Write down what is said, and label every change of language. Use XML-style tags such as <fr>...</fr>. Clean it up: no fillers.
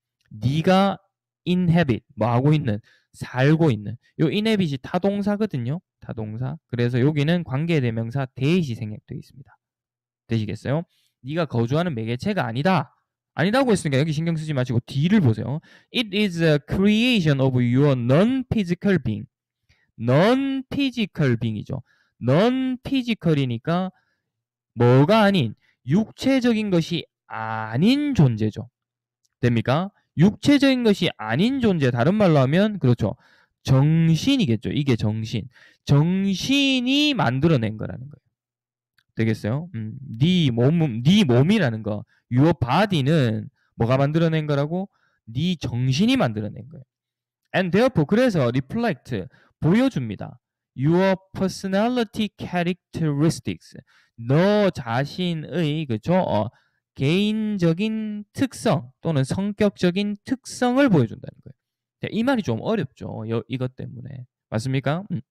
<ko>네가 inhabit 뭐 하고 있는 살고 있는 요 inhabit이 타동사거든요. 타동사. 그래서 여기는 관계대명사 대시 생략되어 있습니다. 되시겠어요? 네가 거주하는 매개체가 아니다. 아니다고 했으니까 여기 신경 쓰지 마시고 D를 보세요.</ko> <en>It is a creation of your non-physical being. non-physical being이죠.</en> <ko>non-physical이니까 뭐가 아닌 육체적인 것이 아닌 존재죠. 됩니까? 육체적인 것이 아닌 존재 다른 말로 하면 그렇죠. 정신이겠죠. 이게 정신. 정신이 만들어낸 거라는 거예요. 되겠어요? 네 몸이라는 거. Your body는 뭐가 만들어낸 거라고? 네 정신이 만들어낸 거예요.</ko> <en>And therefore</en> <ko>그래서</ko> <en>reflect</en> <ko>보여줍니다.</ko> <en>Your personality characteristics</en> <ko>너 자신의 그죠? 개인적인 특성 또는 성격적인 특성을 보여준다는 거예요. 자, 이 말이 좀 어렵죠. 이것 때문에 맞습니까?</ko>